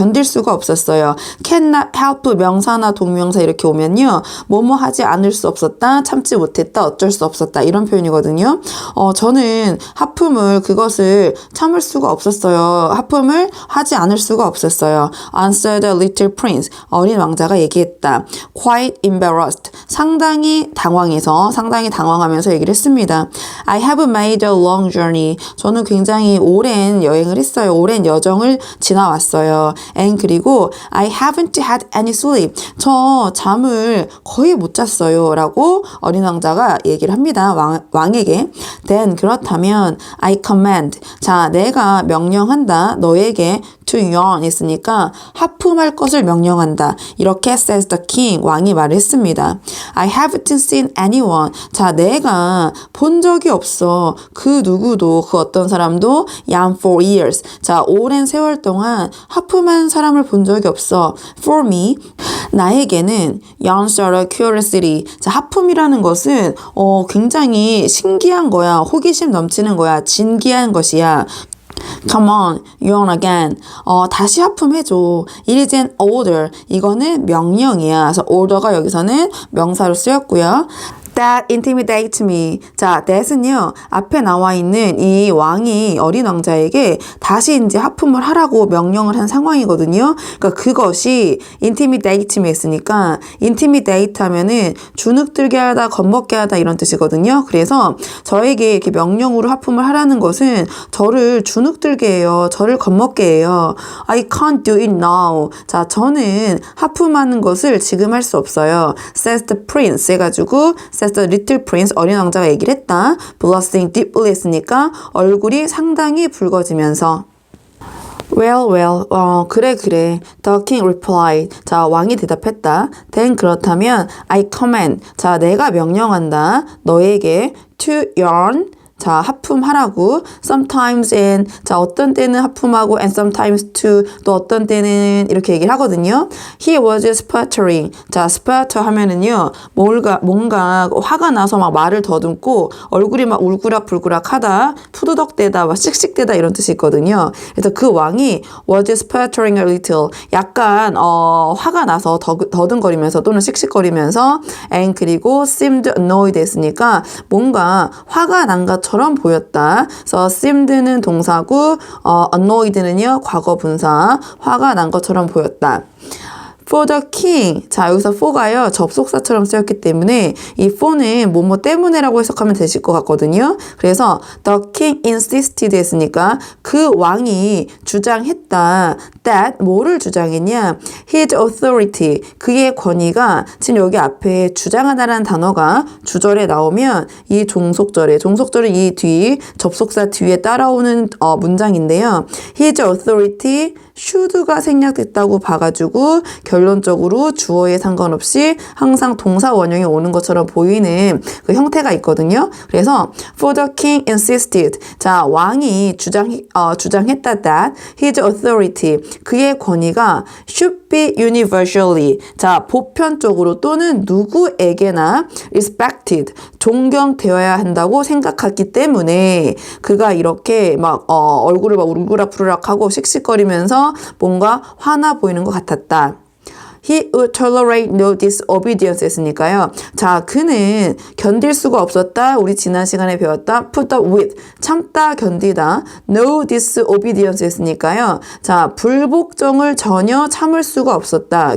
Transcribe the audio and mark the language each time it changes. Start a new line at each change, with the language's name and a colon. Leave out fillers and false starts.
Korean: 견딜 수가 없었어요.
English: cannot help
Korean: 명사나 동명사 이렇게 오면요. 뭐뭐 하지 않을 수 없었다. 참지 못했다. 어쩔 수 없었다. 이런 표현이거든요. 저는 하품을 그것을 참을 수가 없었어요. 하품을 하지 않을 수가 없었어요.
English: answered the little prince
Korean: 어린 왕자가 얘기했다.
English: quite embarrassed
Korean: 상당히 당황하면서 얘기를 했습니다.
English: I have made a long journey
Korean: 저는 굉장히 오랜 여행을 했어요. 오랜 여정을 지나왔어요.
English: and
Korean: 그리고
English: I haven't had any sleep.
Korean: 저 잠을 거의 못 잤어요. 라고 어린 왕자가 얘기를 합니다. 왕에게.
English: then
Korean: 그렇다면
English: I command.
Korean: 자, 내가 명령한다. 너에게
English: to yawn
Korean: 했으니까 하품할 것을 명령한다. 이렇게
English: says the king.
Korean: 왕이 말했습니다.
English: I haven't seen anyone.
Korean: 자, 내가 본 적이 없어. 그 누구도 그 어떤 사람도
English: yawn for years.
Korean: 자, 오랜 세월 동안 하품한 사람을 본 적이 없어.
English: For me,
Korean: 나에게는
English: yawns are a curiosity.
Korean: 자, 하품이라는 것은 굉장히 신기한 거야. 호기심 넘치는 거야. 진기한 것이야.
English: Come on, yawn again.
Korean: 다시 하품해줘.
English: It is an order.
Korean: 이거는 명령이야. 그래서 order가 여기서는 명사로 쓰였고요.
English: That intimidates me.
Korean: 자, that은요, 앞에 나와 있는 이 왕이 어린 왕자에게 다시 이제 하품을 하라고 명령을 한 상황이거든요. 그러니까 그것이
English: intimidate me
Korean: 했으니까, intimidate 하면은 주눅들게 하다, 겁먹게 하다 이런 뜻이거든요. 그래서 저에게 이렇게 명령으로 하품을 하라는 것은 저를 주눅들게 해요. 저를 겁먹게 해요.
English: I can't do it now.
Korean: 자, 저는 하품하는 것을 지금 할 수 없어요.
English: Says the prince
Korean: 해가지고
English: says the little prince
Korean: 어린 왕자가 얘기를 했다.
English: blushing deeply
Korean: 했으니까 얼굴이 상당히 붉어지면서
English: Well,
Korean: 그래.
English: The king replied.
Korean: 자, 왕이 대답했다.
English: Then
Korean: 그렇다면
English: I command.
Korean: 자, 내가 명령한다. 너에게
English: to yawn.
Korean: 자, 하품하라고.
English: Sometimes and
Korean: 자, 어떤 때는 하품하고
English: and sometimes to
Korean: 또 어떤 때는 이렇게 얘기를 하거든요.
English: He was sputtering.
Korean: 자, sputter 하면은요. 뭔가 화가 나서 막 말을 더듬고 얼굴이 막 울그락불그락 하다, 푸드덕대다, 막 씩씩대다 이런 뜻이 있거든요. 그래서 그 왕이
English: was sputtering a little.
Korean: 약간 화가 나서 더듬거리면서 또는 씩씩거리면서 and 그리고
English: seemed annoyed
Korean: 했으니까 뭔가 화가 난 것처럼 것처럼 보였다. 그래서 seemed는 동사고 annoyed는요 과거 분사, 화가 난 것처럼 보였다.
English: For the king.
Korean: 자, 여기서 for가요, 접속사처럼 쓰였기 때문에 이 for는 뭐뭐 때문에라고 해석하면 되실 것 같거든요. 그래서
English: the king insisted
Korean: 했으니까 그 왕이 주장했다. that 뭐를 주장했냐?
English: his authority.
Korean: 그의 권위가 지금 여기 앞에 주장하다라는 단어가 주절에 나오면 이 종속절은 이 뒤 접속사 뒤에 따라오는 문장인데요.
English: his authority should가
Korean: 생략됐다고 봐가지고 결론적으로 주어에 상관없이 항상 동사 원형이 오는 것처럼 보이는 그 형태가 있거든요.
English: 그래서 for the king insisted.
Korean: 자, 왕이 주장했다
English: that his authority.
Korean: 그의 권위가
English: should be universally.
Korean: 자, 보편적으로 또는 누구에게나 respected. 존경되어야 한다고 생각했기 때문에 그가 이렇게 막 얼굴을 막 울그락부르락하고 씩씩거리면서 뭔가 화나 보이는 것 같았다.
English: He would tolerate no disobedience
Korean: 했으니까요. 자, 그는 견딜 수가 없었다. 우리 지난 시간에 배웠다.
English: put up with.
Korean: 참다, 견디다.
English: no disobedience 했으니까요.
Korean: 자, 불복종을 전혀 참을 수가 없었다.